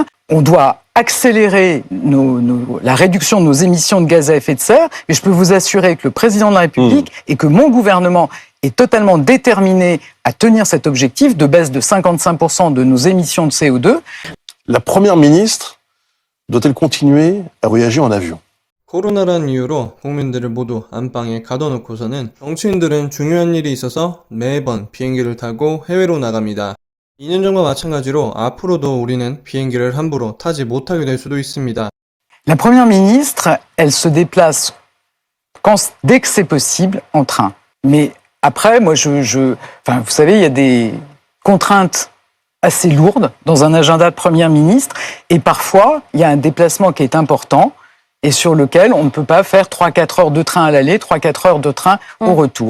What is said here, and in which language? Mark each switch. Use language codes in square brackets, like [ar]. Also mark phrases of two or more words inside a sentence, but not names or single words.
[fr] On doit accélérer la réduction de nos émissions de gaz à effet de serre, mais je peux vous assurer que le président de la République et que mon gouvernement est totalement déterminé à tenir cet objectif de baisse de 55% de nos émissions de CO2. La première ministre doit-elle continuer à voyager en avion? [ko] 코로나라는 이유로 국민들을 모두 안방에 가둬놓고서는 정치인들은 중요한 일이 있어서 매번 비행기를 타고 해외로 나갑니다. 2년 전과 마찬가지로 앞으로도 우리는 비행기를 함부로 타지 못하게 될 수도 있습니다. [fr] La première ministre, elle se déplace dès que c'est possible en train. Mais après, moi, enfin, vous savez, il y a des contraintes assez lourdes dans un agenda de première ministre et parfois, il y a un déplacement qui est important et sur lequel on ne peut pas faire 3-4 heures de train à l'aller, 3-4 heures de train au retour.